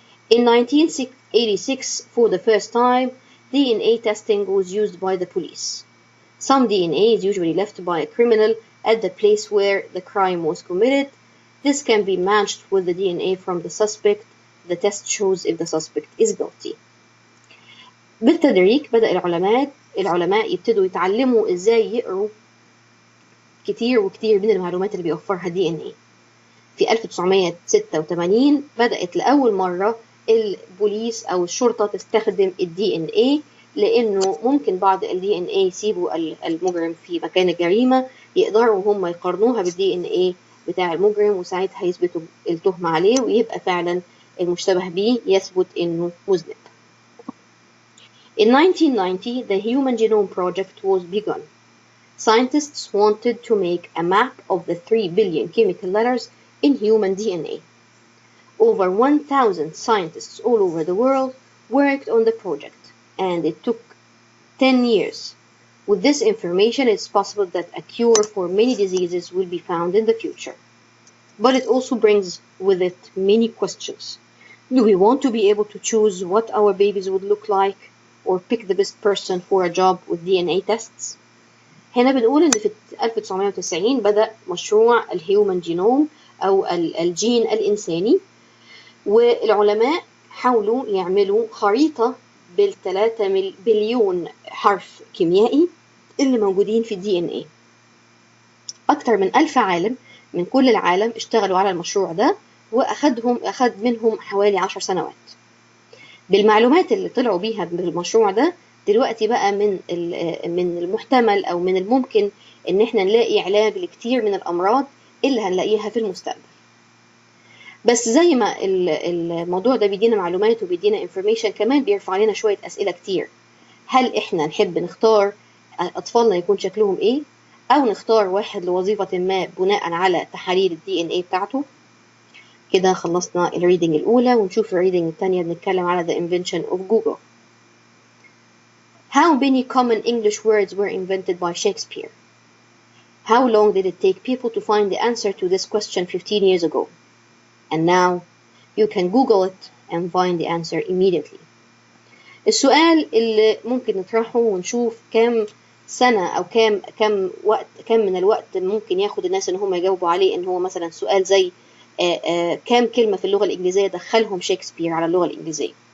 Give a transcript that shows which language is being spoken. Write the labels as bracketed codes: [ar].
[en] In 1986, for the first time, DNA testing was used by the police. Some DNA is usually left by a criminal at the place where the crime was committed. This can be matched with the DNA from the suspect. The test shows if the suspect is guilty. [ar] بالتدريج بدأ العلماء يبتدوا يتعلموا إزاي يقروا كتير من المعلومات اللي بيوفرها DNA. في 1986 بدأت لأول مرة البوليس أو الشرطة تستخدم DNA، لأنه ممكن بعض DNA يسيبوا المجرم في مكان الجريمة، يقدروا هم يقارنوها بالDNA بتاع المجرم، وساعتها يثبتوا التهمة عليه ويبقى فعلا المشتبه به يثبت إنه مذنب. [en] In 1990, the Human Genome Project was begun. Scientists wanted to make a map of the 3 billion chemical letters in human DNA. Over 1,000 scientists all over the world worked on the project, and it took 10 years. With this information, it's possible that a cure for many diseases will be found in the future. But it also brings with it many questions. Do we want to be able to choose what our babies would look like, or pick the best person for a job with DNA tests? [ar] هنا بنقول إن في 1990 بدأ مشروع الهيومن جينوم أو الجين الإنساني، والعلماء حاولوا يعملوا خريطة بال3 بليون حرف كيميائي اللي موجودين في DNA. أكثر من 1000 عالم من كل العالم اشتغلوا على المشروع ده، أخذ منهم حوالي 10 سنوات. بالمعلومات اللي طلعوا بيها بالمشروع ده دلوقتي بقى من المحتمل أو من الممكن إن احنا نلاقي علاج لكتير من الأمراض اللي هنلاقيها في المستقبل. بس زي ما الموضوع ده بيدينا معلومات وبيدينا information، كمان بيرفع لنا شوية أسئلة كتير. هل احنا نحب نختار أطفالنا يكون شكلهم إيه، أو نختار واحد لوظيفة ما بناء على تحاليل DNA بتاعته؟ كده خلصنا الريدنج الأولى، ونشوف الريدنج الثانية بنتكلم على [en] the invention of Google. How many common English words were invented by Shakespeare? How long did it take people to find the answer to this question 15 years ago? And now you can Google it and find the answer immediately. [ar] السؤال اللي ممكن نطرحه ونشوف كم سنة أو كام من الوقت ممكن ياخد الناس إن هم يجاوبوا عليه، إن هو مثلا سؤال زي كام كلمة في اللغة الإنجليزية دخلهم شكسبير على اللغة الإنجليزية.